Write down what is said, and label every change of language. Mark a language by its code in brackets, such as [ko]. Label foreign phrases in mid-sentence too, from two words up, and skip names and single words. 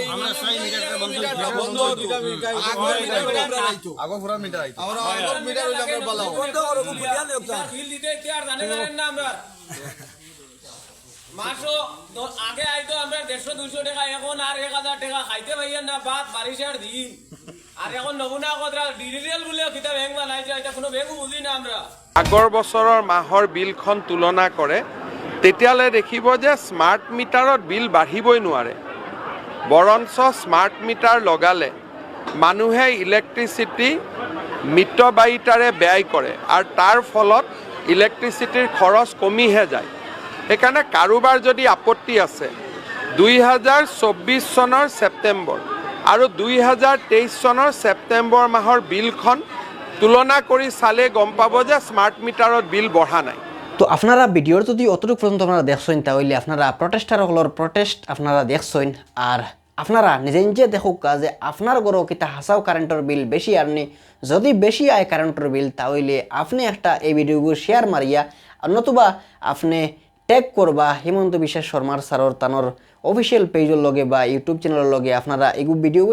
[syl] মাসও আগে আইতো আমরা 150-200 টাকা, এখন আর 1000 টাকা খাইতে পাইয়েন না, বাদ বারিশ আর দিন। আর এখন নমুনা কথা ডিজিটাল বলে কিতা ব্যাংক বানাইছে, এটা কোনো ব্যাংকও বুঝি না আমরা। [as] আগৰ বছৰৰ মাহৰ বিলখন তুলনা কৰে তেতিয়ালৈ দেখিব যে স্মাৰ্ট মিটাৰত বিল বাঢ়িবই নোৱাৰে। বৰঞ্চ স্মাৰ্ট মিটাৰ লগালে মানুহে ইলেক্ট্ৰিচিটি মিতব্যয়িতাৰে ব্যয় কৰে আৰু তাৰ ফলত ইলেক্ট্ৰিচিটিৰ খৰচ কমিহে যায়। সেইকাৰণে কাৰোবাৰ যদি আপত্তি আছে 2024 চনৰ ছেপ্টেম্বৰ আৰু 2023 চনৰ ছেপ্টেম্বৰ মাহৰ বিলখন তুলনা কৰি চালে গম পাব যে স্মাৰ্ট মিটাৰত বিল বঢ়া নাই। [syl] তো আপনারা ভিডিওর যদি অতটুকু পর্যন্ত আপনারা দেখছেন তাহলে আপনারা প্রটেস্টারসকলের প্রটেস্ট আপনারা দেখছেন আর আপনারা নিজে নিজে দেখুক যে আপনার ঘরও কিতা হাসাও কারেন্টের বিল বেশি আরনি যদি বেশি আয় কারেন্টের বিল তাহলে আপনি একটা এই ভিডিওগুলো শেয়ার মারিয়া আর নতুবা আপনি ট্যাগ করবা হিমন্ত বিশ্ব শর্মার স্যারর তানোর অফিসিয়াল পেজের লগে বা ইউটিউব চ্যানেলের লগে আপনারা এগুলো ভিডিওগুলো